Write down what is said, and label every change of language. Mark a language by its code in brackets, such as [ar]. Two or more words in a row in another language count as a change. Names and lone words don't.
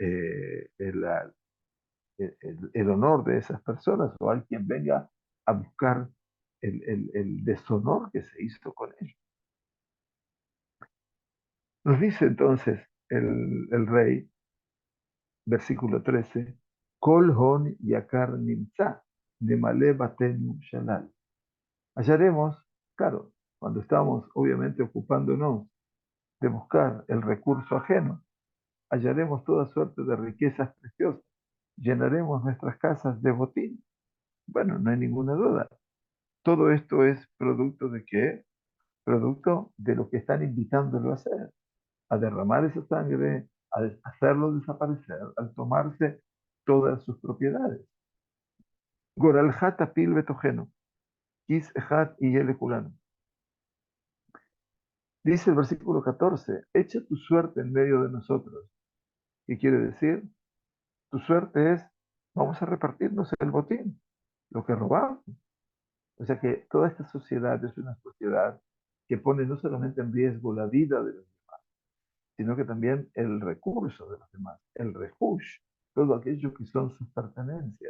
[es] El honor de esas personas o hay quien venga a buscar el deshonor que se hizo con ellos. Nos dice entonces el rey, versículo 13, [he] כל הון יקר נמצא, נמלא בתינו שלל. [es] Hallaremos, claro, cuando estamos obviamente ocupándonos de buscar el recurso ajeno, hallaremos toda suerte de riquezas preciosas, llenaremos nuestras casas de botín. Bueno, no hay ninguna duda. Todo esto es producto de qué? Producto de lo que están invitándolo a hacer, a derramar esa sangre, al hacerlo desaparecer, al tomarse todas sus propiedades. [he] גורלך תפיל בתוכנו, כיס אחד יהיה לכולנו. [es] Dice el versículo 14, echa tu suerte en medio de nosotros. ¿Qué quiere decir? Tu suerte es, vamos a repartirnos el botín, lo que robamos. O sea que toda esta sociedad es una sociedad que pone no solamente en riesgo la vida de los demás, sino que también el recurso de los demás, el rehush, todo aquello que son sus pertenencias.